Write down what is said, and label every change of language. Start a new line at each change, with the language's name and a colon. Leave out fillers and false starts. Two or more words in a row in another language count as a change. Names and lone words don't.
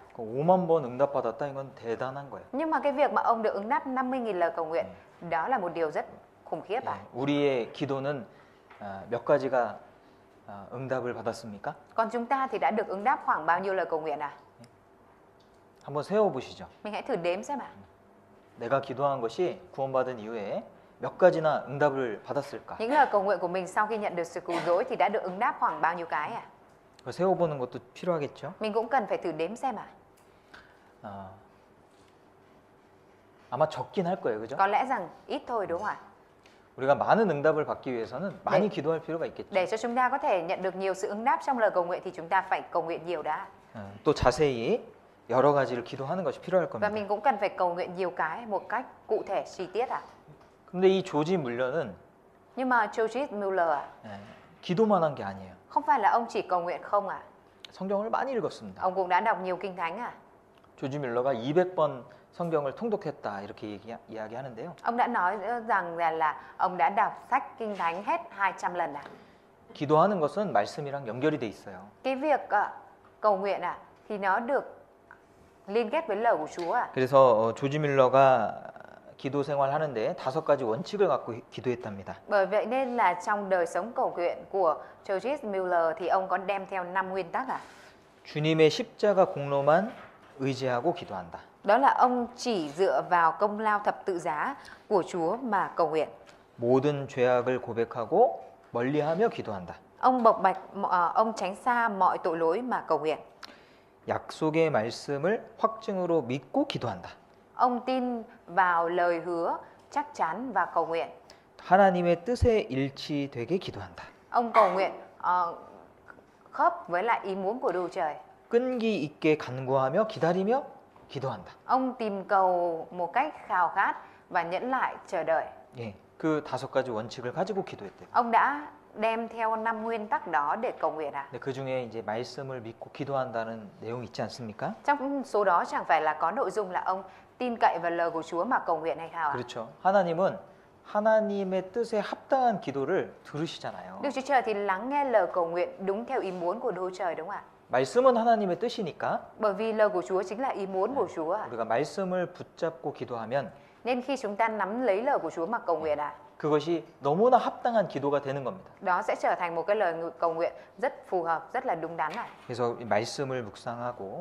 Korean: 5만 번 응답받았다 이건 대단한 거예요.
Vietnamese: Nhưng mà cái việc mà ông được ứng đáp 50.000 lời cầu nguyện, đó là một điều rất khủng khiếp ạ.
Korean: 우리의 기도는 몇 가지가 응답을 받았습니까?
Vietnamese: Còn chúng ta thì đã được ứng đáp khoảng bao nhiêu lời cầu nguyện ạ?
Korean: 한번 세워보시죠.
Vietnamese: Mình hãy thử đếm xem ạ.
Korean: 내가 기도한 것이 구원받은 이후에 몇 가지나 응답을 받았을까?
Vietnamese: Những lời cầu nguyện của mình sau khi nhận được sự cứu rỗi thì đã được ứng đáp khoảng bao nhiêu cái ạ?
Korean: 그거 세워보는 것도 필요하겠죠.
Vietnamese: Mình cũng cần phải thử đếm xem ạ.
Korean: 아마 적긴 할 거예요, 그죠?
Vietnamese: Có lẽ rằng ít thôi, đúng không ạ?
Korean: 우리가 많은 응답을 받기 위해서는 많이 기도할 필요가 있겠죠.
Vietnamese: Để cho chúng ta có thể nhận được nhiều sự ứng đáp trong lời cầu nguyện thì chúng ta phải cầu nguyện nhiều đã.
Korean: 또 자세히 여러 가지를 기도하는 것이 필요할
Vietnamese: Và
Korean: 겁니다.
Vietnamese: mình cũng cần phải cầu nguyện nhiều cái một cách cụ thể, chi tiết ạ.
Korean: 근데 이 조지 물러는
Vietnamese: Nhưng mà George Mueller
Korean: 기도만 한 게 아니에요.
Vietnamese: không phải là ông chỉ cầu nguyện không ạ.
Korean: 성경을 많이 읽었습니다.
Vietnamese: Ông cũng đã đọc nhiều kinh thánh ạ.
Korean: 조지 뮬러가 200번 성경을 통독했다 이렇게 이야기하는데요.
Vietnamese: Ông đã nói rằng là ông đã đọc sách kinh thánh hết 200 lần ạ.
Korean: 기도하는 것은 말씀이랑 연결이 돼 있어요.
Vietnamese: Cái việc cầu nguyện thì nó được liên kết với lời của Chúa ạ.
Korean: 그래서 조지 뮬러가 기도 생활하는데 5가지 원칙을 갖고 기도했답니다.
Vietnamese: Bởi vậy nên là trong đời sống cầu nguyện của George Mueller thì ông có đem theo 5 nguyên tắc à?
Korean: 주님의 십자가 공로만 의지하고 기도한다.
Vietnamese: Đó là ông chỉ dựa vào công lao thập tự giá của Chúa mà cầu nguyện.
Korean: 모든 죄악을 고백하고 멀리하며 기도한다.
Vietnamese: Ông ông tránh xa mọi tội lỗi mà cầu nguyện.
Korean: 약속의 말씀을 확증으로 믿고 기도한다.
Vietnamese: Ông tin vào lời hứa chắc chắn và cầu nguyện.
Korean: 하나님의 뜻에 일치되게 기도한다.
Vietnamese: Ông cầu nguyện khớp với lại ý muốn của Đức Trời.
Korean: 끈기 있게 간구하며 기다리며 기도한다.
Vietnamese: Ông tìm cầu một cách khao khát và nhẫn lại chờ đợi.
Korean: 예, 그 5가지 원칙을 가지고 기도했대요.
Vietnamese: Ông đã đem theo 5 nguyên tắc đó để cầu nguyện à?
Korean: 근데 그 중에 이제 말씀을 믿고 기도한다는 내용이 있지 않습니까?
Vietnamese: Trong số đó chẳng phải là có nội dung là ông tin cậy vào lời của Chúa mà cầu nguyện hay sao ạ?
Korean: 그렇죠. 하나님은 하나님의 뜻에 합당한 기도를 들으시잖아요.
Vietnamese: Đức Chúa Trời thì lắng nghe lời cầu nguyện đúng theo ý muốn của Đức Chúa Trời đúng không ạ?
Korean: 말씀은 하나님의 뜻이니까
Vietnamese: Bởi vì lời của Chúa chính là ý muốn của Chúa ạ.
Korean: 우리가 말씀을 붙잡고 기도하면
Vietnamese: Nên khi chúng ta nắm lấy lời của Chúa mà cầu nguyện ạ,
Korean: 그것이 너무나 합당한 기도가 되는 겁니다.
Vietnamese: đó sẽ trở thành một cái lời cầu nguyện rất phù hợp, rất là đúng đắn ạ.
Korean: 그래서 이 말씀을 묵상하고